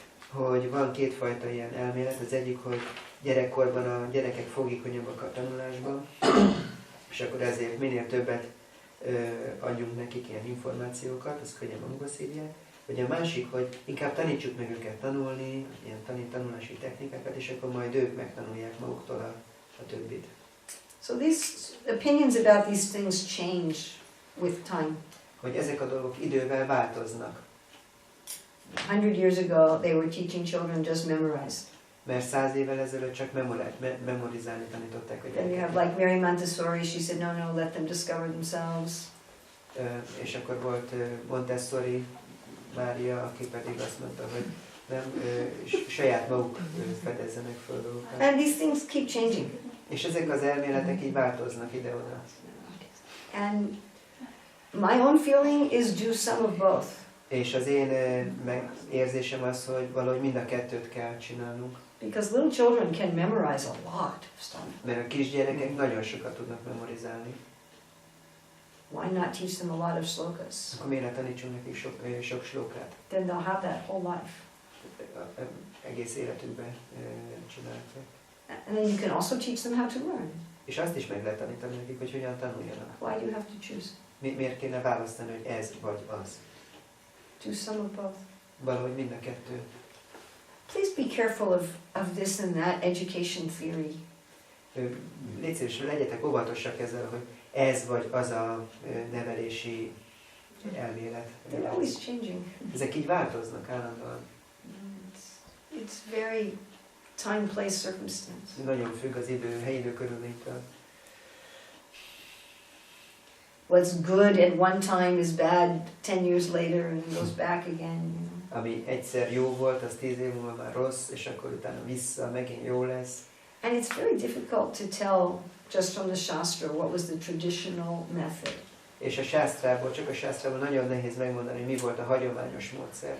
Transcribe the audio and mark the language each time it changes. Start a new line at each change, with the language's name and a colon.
Hungarian: Hogy van kétfajta ilyen elmélet, az egyik, hogy gyerekkorban a gyerekek fogékonyabbak a tanulásban, és akkor ezért minél többet adjunk nekik ilyen információkat, azt könnyen magukba szívják. Vagy a másik, hogy inkább tanítsuk meg őket tanulni, ilyen tanulási technikákat, és akkor majd ők megtanulják maguktól a többit.
English: So these opinions about these things change with time.
Hungarian: Hogy ezek a dolgok idővel változnak.
English: 100 years ago, they were teaching children just memorize.
Hungarian: Mert 100 évvel ezelőtt csak memorizálni tanították a
English: Then you
Hungarian: gyerekeket.
English: have like Mary Montessori, she said, no, let them discover themselves.
Hungarian: És akkor volt Montessori Mária, aki pedig azt mondta, hogy nem, saját maguk fedezzenek föl dolgokat.
English: And these things keep changing.
Hungarian: És ezek az elméletek így változnak ide-oda.
English: And my own feeling is do some of both.
Hungarian: És az én érzésem az, hogy valahogy mind a kettőt kell csinálnunk.
English: Because little children can memorize a lot of stuff.
Hungarian: Mert a kisgyerekek nagyon sokat tudnak memorizálni.
English: Why not teach them a lot of slokas?
Hungarian: Akkor miért ne tanítsunk nekik sok slókát?
English: Then they'll have that whole life.
Hungarian: Egész életükben csinálják.
English: And then you can also teach them how to learn.
Hungarian: És azt is meg lehet tanítani nekik, hogy hogyan tanuljanak.
English: Why do you have to choose?
Hungarian: Miért kéne választani, hogy ez vagy az?
English: Do some of both.
Hungarian: Valahogy mind a kettő.
English: Please be careful of this and that education theory.
Hungarian: Légy szíves, legyetek óvatosak ezzel, hogy ez vagy az a nevelési elmélet.
English: They're always changing.
Hungarian: Ezek így változnak állandóan.
English: It's very time, place, circumstance.
Hungarian: Nagyon függ az helyi körülménytől.
English: What's good at one time is bad 10 years later and goes back again. You know?
Hungarian: Ami egyszer jó volt, az 10 év múlva már rossz, és akkor utána vissza, megint jó lesz.
English: And it's very difficult to tell just from the Shastra what was the traditional method.
Hungarian: És a sásztrából, csak a sásztrából nagyon nehéz megmondani, hogy mi volt a hagyományos módszer.